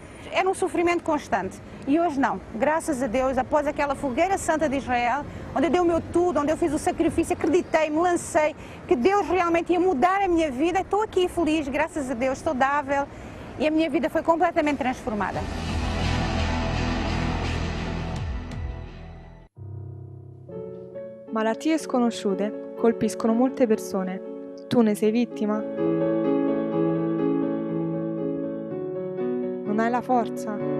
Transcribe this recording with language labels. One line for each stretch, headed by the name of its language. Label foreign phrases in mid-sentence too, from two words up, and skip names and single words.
Portuguese: Era um sofrimento constante. E hoje não. Graças a Deus, após aquela Fogueira Santa de Israel, onde eu dei o meu tudo, onde eu fiz o sacrifício, acreditei, me lancei, que Deus realmente ia mudar a minha vida. Estou aqui feliz, graças a Deus, saudável, e a minha vida foi completamente transformada.
Italian: Malattie sconosciute colpiscono molte persone. Tu ne sei vittima? Non hai la forza?